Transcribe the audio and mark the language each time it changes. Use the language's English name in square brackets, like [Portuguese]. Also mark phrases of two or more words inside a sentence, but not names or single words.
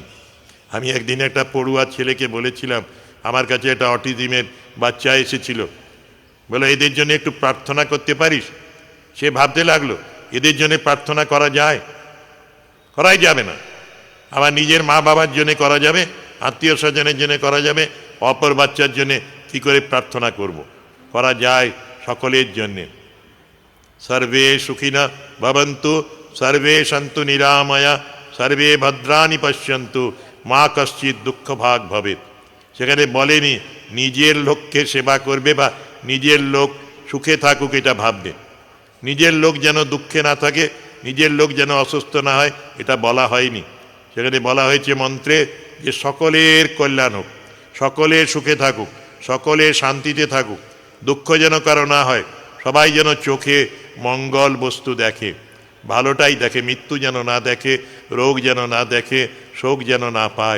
[Bangla] আমি একদিন একটা পড়ুয়া ছেলেকে বলেছিলাম, আমার কাছে একটা অটিজমের বাচ্চা এসেছিল, বলে এদের জন্য একটু প্রার্থনা করতে পারিস? সে ভাবতে লাগলো এদের জন্য প্রার্থনা করা যায়? করাই যাবে না। আবার নিজের মা বাবার জন্য করা যাবে, আত্মীয় স্বজনের জন্য করা যাবে, অপর বাচ্চার জন্য কি করে প্রার্থনা করব? করা যায় সকলের জন্যে। [Sanskrit] সর্বে সুখিনা ভবন্তু, সর্বে সন্তু নিরাময়া, সর্বে ভদ্রাণি পশ্যন্তু, মা কশ্চিৎ দুঃখ ভাগ ভবেৎ। [Bangla] সেখানে বলেনি নিজের লোককে সেবা করবে বা নিজের লোক সুখে থাকুক এটা ভাববে। নিজের লোক যেন দুঃখে না থাকে, নিজের লোক যেন অসুস্থ না হয়, এটা বলা হয়নি। সেখানে বলা হয়েছে মন্ত্রে, যে সকলের কল্যাণ হোক, সকলের সুখে থাকুক, সকলের শান্তিতে থাকুক, দুঃখ যেন কারো না হয়, সবাই যেন চোখে মঙ্গল বস্তু দেখে, ভালোটাই দেখে, মৃত্যু যেন না দেখে, রোগ যেন না দেখে, শোক যেন না পায়।